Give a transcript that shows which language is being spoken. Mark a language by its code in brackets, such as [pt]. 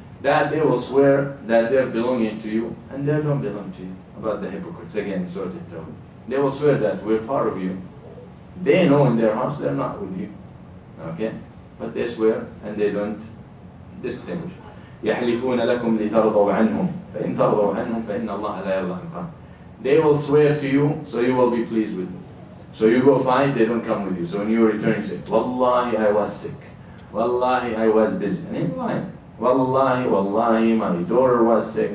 [en] That they will swear that they're belonging to you and they don't belong to you. About the hypocrites, again, sort of trouble. They will swear that we're part of you. They know in their hearts they're not with you. Okay? But they swear and they don't distinguish. [ar] يحلفون لكم لترضوا عنهم فإن ترضوا عنهم فإن الله لا يرضى عنكم. [en] They will swear to you, so you will be pleased with them. So you go fight, they don't come with you. So when you return, you say, Wallahi, I was sick. Wallahi, I was busy. And he's lying. Wallahi, wallahi, my daughter was sick.